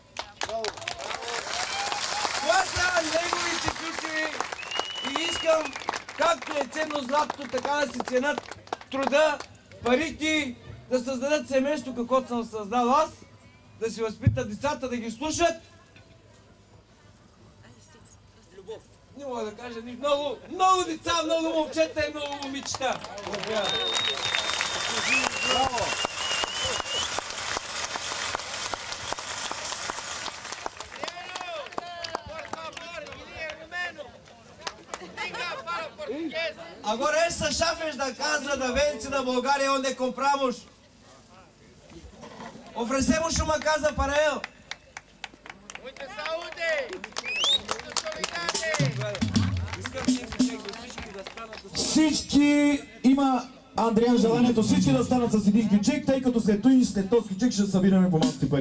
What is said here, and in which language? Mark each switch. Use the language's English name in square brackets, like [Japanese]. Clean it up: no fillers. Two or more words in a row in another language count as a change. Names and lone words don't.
[Bulgarian] Това са неговите ключи и искам, както е ценно златото, така да си ценят труда, парите, да създадат семейство, каквото съм създал аз, да си възпитат децата, да ги слушат. Любов. Не мога да кажа нищо. Много деца, много момчета и много момичета. Браво! [Portuguese] Agora essas chaves da casa da Vence da Bulgária onde compramos, oferecemos uma casa para ele. Muita saúde! [Bulgarian] Всички има Андриан желанието всички да станат с един ключек, тъй като след този ключек ще събираме по малките пари.